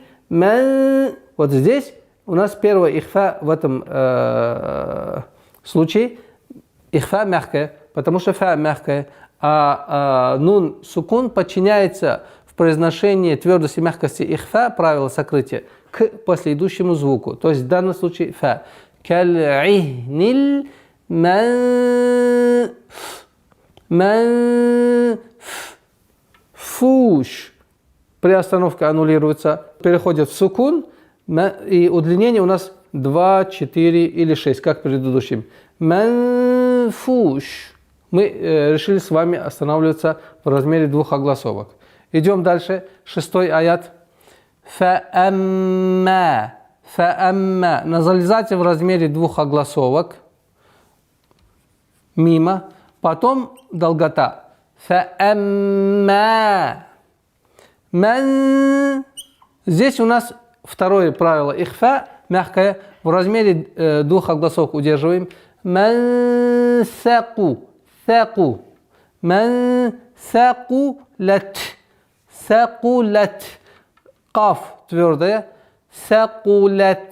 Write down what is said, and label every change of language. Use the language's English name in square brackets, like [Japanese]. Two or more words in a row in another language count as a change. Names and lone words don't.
[Russian] Вот здесь у нас первое ихфа в этом случае. Ихфа мягкая, потому что фа мягкая, а [Arabic] نون سكون [Russian] подчиняется в произношении твердости и мягкости ихфа, правило сокрытия, к последующему звуку. То есть в данном случае фа. [Arabic] كالعهن المنفوش. [Russian] При остановке аннулируется, переходит в сукун, и удлинение у нас 2, 4 или 6, как в предыдущем. Манфуш. Мы решили с вами останавливаться в размере двух огласовок. Идем дальше. 6-й аят. Фаамма. Фаамма. Назализация в размере двух огласовок. Мимо. Потом долгота. [Arabic] فأما. من. [Russian] Здесь у нас второе правило ихфа, мягкое, в размере двух огласовок удерживаем. [Arabic] من ثقـ. ثقـ. من ثقلت. ثقلت. [Russian] Каф твердая. Сакулат.